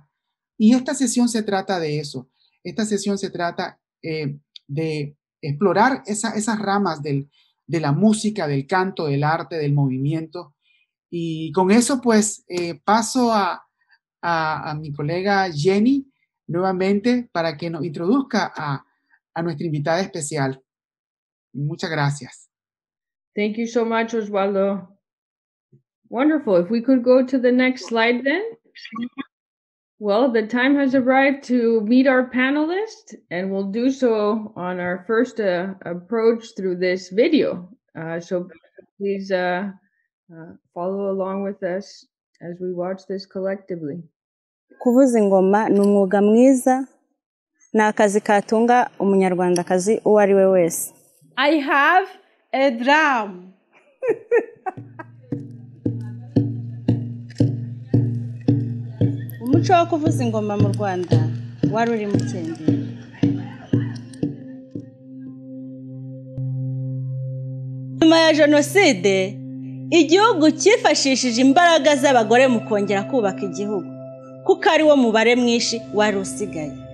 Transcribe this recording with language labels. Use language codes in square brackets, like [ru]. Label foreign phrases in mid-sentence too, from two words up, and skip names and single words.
[es] Y esta sesión se trata de eso. Esta sesión se trata de explorar esas ramas de la música, del canto, del arte, del movimiento. Y con eso, pues, paso a mi colega Jenny nuevamente para que nos introduzca a nuestra invitada especial. Muchas gracias. [en] Thank you so much, Osvaldo. Wonderful. If we could go to the next slide then. Well, the time has arrived to meet our panelists, and we'll do so on our first approach through this video. So please follow along with us as we watch this collectively. [rw] Kuvuza ingoma ni umwuga mwiza, ni akazi katunga umunyarwandakazi uwo ari we wese. [en] I have a drum. [rw] Umuco wo kuvuza ingoma mu Rwanda wari uri mu cyendera. Nyuma ya jenoside, igihugu cyifashishije imbaraga z'abagore mu kongera kubaka igihugu, kuko ari wo mubare mwinshi wari usigaye.